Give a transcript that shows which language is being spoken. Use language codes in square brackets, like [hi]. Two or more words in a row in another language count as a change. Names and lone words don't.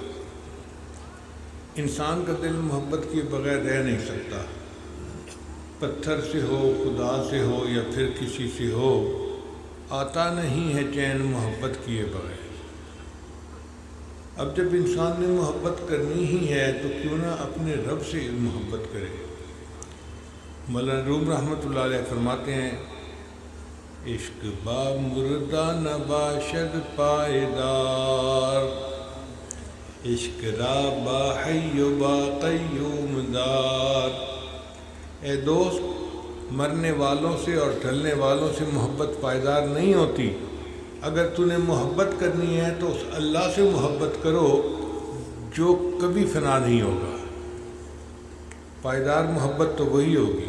[ur] انسان کا دل محبت کیے بغیر رہ نہیں سکتا، پتھر سے ہو، خدا سے ہو یا پھر کسی سے ہو، آتا نہیں ہے چین محبت کیے بغیر۔ اب جب انسان نے محبت کرنی ہی ہے تو کیوں نہ اپنے رب سے محبت کرے۔ مولانا روم رحمۃ اللہ علیہ فرماتے ہیں، [fa] عشق با مردہ نہ باشد پائیدار، عشق را با حی و با قیوم دار۔ [ur] اے دوست، مرنے والوں سے اور ٹلنے والوں سے محبت پائیدار نہیں ہوتی۔ اگر تو نے محبت کرنی ہے تو اس اللہ سے محبت کرو جو کبھی فنا نہیں ہوگا۔ پائیدار محبت تو وہی ہوگی۔